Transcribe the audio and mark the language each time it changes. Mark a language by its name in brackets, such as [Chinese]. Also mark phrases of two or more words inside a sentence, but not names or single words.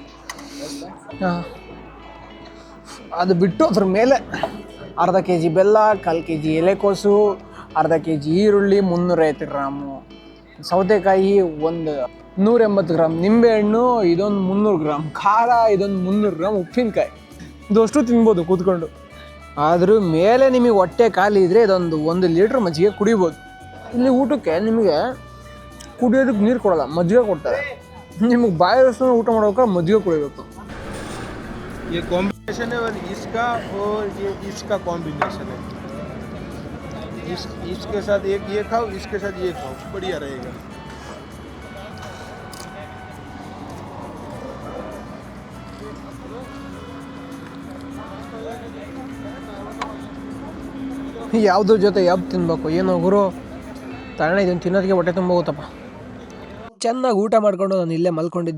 [Kannada] ಹಾಂ ಅದು ಬಿಟ್ಟು ಅದ್ರ ಮೇಲೆ ಅರ್ಧ kg ಬೆಲ್ಲ, 1/4 kg ಎಲೆಕೋಸು, ಅರ್ಧ kg ಈರುಳ್ಳಿ, 350 ಗ್ರಾಮು ಸೌತೆಕಾಯಿ, 180 ಗ್ರಾಮ್ ನಿಂಬೆಹಣ್ಣು, ಇದೊಂದು 300 ಗ್ರಾಮ್ ಖಾರ, ಇದೊಂದು 300 ಗ್ರಾಮ್ ಉಪ್ಪಿನಕಾಯಿ. ಇದಷ್ಟು ತಿನ್ಬೋದು ಕೂತ್ಕೊಂಡು. ಅದ್ರ ಮೇಲೆ ನಿಮಗೆ ಹೊಟ್ಟೆ ಖಾಲಿ ಇದ್ದರೆ ಇದೊಂದು 1 ಲೀಟ್ರ್ ಮಜ್ಜಿಗೆ ಕುಡಿಬೋದು. ಇಲ್ಲಿ ಊಟಕ್ಕೆ ನಿಮಗೆ ಕುಡಿಯೋದಕ್ಕೆ ನೀರು ಕೊಡೋಲ್ಲ, ಮಜ್ಜಿಗೆ ಕೊಡ್ತಾರೆ. ನಿಮಗೆ ಬಾಯಿ ರಸ ಊಟ ಮಾಡ್ಬೇಕಾದ್ರೆ ಮಜ್ಜಿಗೆ ಕುಡಿಬೇಕು. [Hindi] ये कॉम्बिनेशन है इसका और ये इसका कॉम्बिनेशन है. इसके साथ एक ये खाओ, इसके साथ ये खाओ, बढ़िया रहेगा. [Kannada] ಯಾವುದ್ರ ಜೊತೆ ಯಾವ್ದು ತಿನ್ಬೇಕು ಏನೋ ಗುರು ತಾಣ ಇದನ್ನು ತಿನ್ನೋದಕ್ಕೆ ಹೊಟ್ಟೆ ತುಂಬ ಹೋಗುತ್ತಪ್ಪ. ಚೆನ್ನಾಗಿ ಊಟ ಮಾಡ್ಕೊಂಡು ನಾನು ಇಲ್ಲೇ ಮಲ್ಕೊಂಡಿದ್ದೆ.